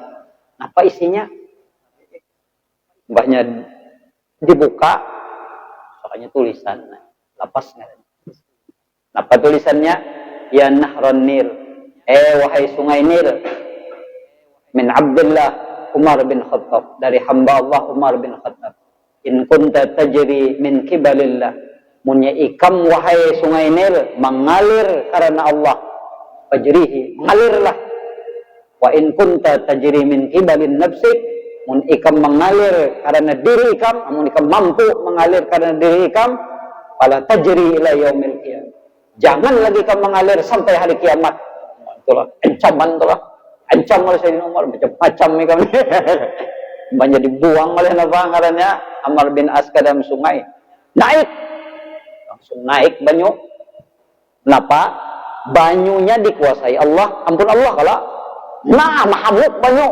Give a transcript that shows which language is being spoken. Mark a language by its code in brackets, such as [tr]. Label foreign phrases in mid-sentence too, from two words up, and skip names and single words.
[id] Apa isinya? [bjn] Mbahnya dibuka, soalnya tulisan, lapas ngarannya. [id] Apa tulisannya? [ar] Ya Nahron Nil. [id] Wahai sungai Nil. [ar] Min Abdullah Umar bin Khattab. [id] Dari hamba Allah Umar bin Khattab. [ar] In kunta tajri min kibalillah. [bjn] Munya ikam wahai sungai Nil. [id] Mengalir karena Allah. Fajrihi. Mengalirlah. [ar] Wa in kunta tajri min kibalin nafsik. [bjn] Mun ikam mengalir karena diri ikam. Mun ikam mampu mengalir karena diri ikam. [ar] Fala tajri ila yaumil qiyamah. [id] Jangan lagi kamu mengalir sampai hari kiamat. Itulah ancaman itulah. Ancam oleh Sayyidina Umar macam-macam ni kami. [bjn] Banyak dibuang oleh ngarannya Amr bin As ke dalam sungai. Naik. Langsung naik banyu. Kenapa? Banyunya dikuasai Allah. Ampun Allah kalau. Nah, mahamuk banyu.